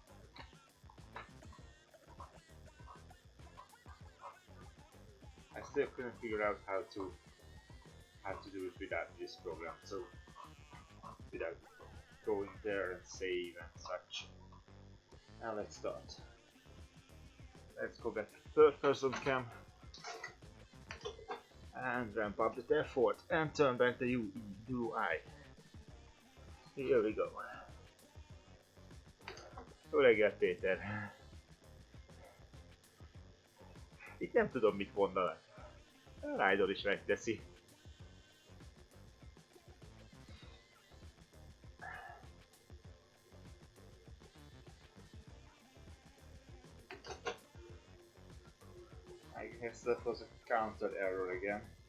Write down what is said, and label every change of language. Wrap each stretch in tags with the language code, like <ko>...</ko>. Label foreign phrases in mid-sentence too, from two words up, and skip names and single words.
<en>I still couldn't figure out how to do it without this program, so without going there and save and such. Now let's start. Let's go back to third person cam and ramp up the effort and turn back the UI. Here we go.</en> <hu>Jó reggelt, Péter! Itt nem tudom mit mondanak. A Ride-on is megteszi.</hu> <en>I guess that was a counter error again.</en>